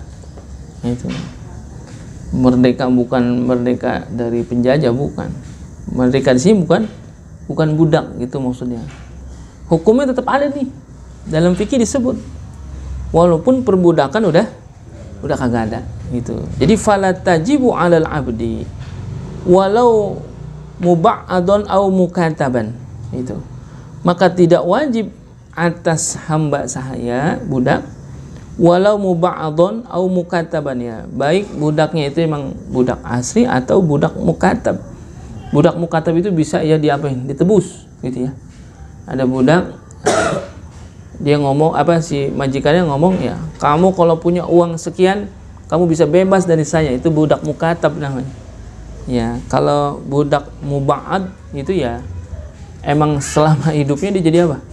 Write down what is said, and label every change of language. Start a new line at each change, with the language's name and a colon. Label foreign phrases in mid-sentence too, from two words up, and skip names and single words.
Indonesian: Itu merdeka bukan merdeka dari penjajah, bukan. Merdeka di sini bukan budak gitu maksudnya. Hukumnya tetap ada nih, dalam fikih disebut, walaupun perbudakan udah kagak ada gitu.
Arabic: Jadi فلا تجب على العبد ولو مبعض أو مكاتبا,
Indonesian: itu maka tidak wajib atas hamba sahaya budak,
Arabic: ولو مبعض أو مكاتبا,
Indonesian: ya baik budaknya itu memang budak asli atau budak mukatab. Budak mukatab itu bisa ya diapain, ditebus gitu ya. Ada budak dia ngomong apa, si majikannya ngomong, ya kamu kalau punya uang sekian kamu bisa bebas dari saya. Itu budak mukatab namanya. Ya, kalau budak muba'ad itu ya emang selama hidupnya dia jadi apa?